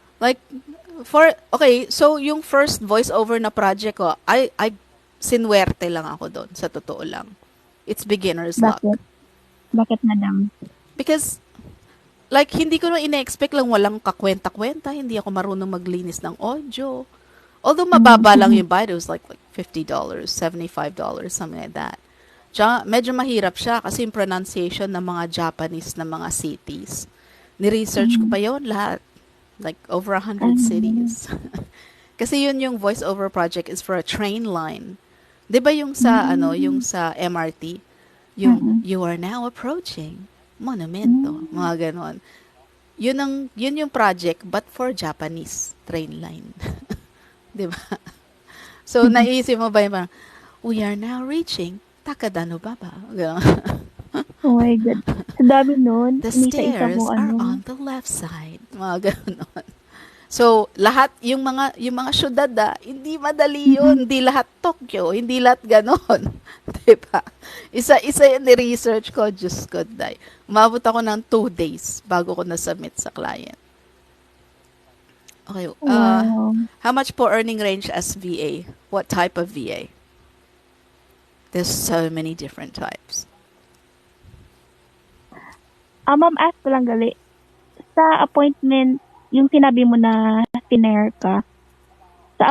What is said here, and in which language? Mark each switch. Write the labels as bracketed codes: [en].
[tl] Like, okay, so yung first voiceover na project ko, I sinwerte lang ako doon, sa totoo lang. [en] It's beginner's luck. [tl] Bakit? Bakit, madam? Because, like, hindi ko na ina-expect lang walang kakwenta-kwenta, hindi ako marunong maglinis ng audio. Although mababa lang yung bayad, [en] it was like $50, $75, something like that. [tl] Tsaka, medyo mahirap siya kasi yung pronunciation ng mga Japanese na mga cities. Ni-research ko pa yun lahat. [en] Like, over 100 cities. [tl] Kasi yun yung voice-over project is for a train line. Di ba yung sa, yung sa MRT? [en] Yung, you are now approaching Monumento. [tl] Mga ganon. Yun yung project, but for Japanese train line. Di ba? So, naisip mo ba yung parang, [en] we are now reaching [tl] Takadano Baba. Oh my God. Sa dami nun, [en] The [tl] inisa-isa [en] stairs [tl] mo [en] are on the left side. [tl] Mga ganon. So, lahat, yung mga syudad, hindi madali yun. Hindi lahat Tokyo, hindi lahat ganon. Diba? Isa yung ni-research ko, Diyos ko, day. Umabot ako ng 2 days bago ko na-submit sa client. [en] Okay. Wow. How much po earning range as VA? What type of VA? There's so many different types. [tl] Ma'am, ask ko lang gali. Sa appointment, yung sinabi mo na finare ka, sa